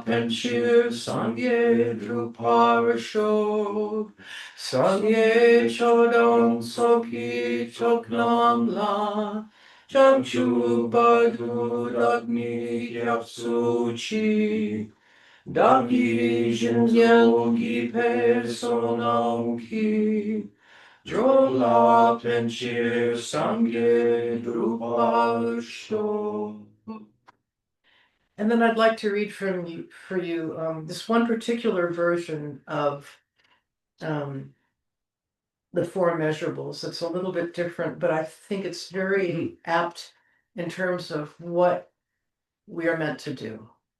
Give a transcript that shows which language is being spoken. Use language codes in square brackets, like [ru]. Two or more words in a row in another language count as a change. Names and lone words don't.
[bo] འགྲོ་ལ་ཕན་ཕྱིར་སངས་རྒྱས་འགྲུབ་པར་ཤོག སངས་རྒྱས་ཆོས་དང་ཚོགས་ཀྱི་མཆོག་རྣམས་ལ། བྱང་ཆུབ་བར་དུ་བདག་ནི་སྐྱབས་སུ་མཆི། བདག་གིས་སྦྱིན་སོགས་བགྱིས་པའི་བསོད་ནམས་ཀྱིས། འགྲོ་ལ་ཕན་ཕྱིར་སངས་རྒྱས་འགྲུབ་པར་ཤོག. [en] And then I'd like to read for you this one particular version of the 4 measurables. It's a little bit different, but I think it's very apt in terms of what we are meant to do.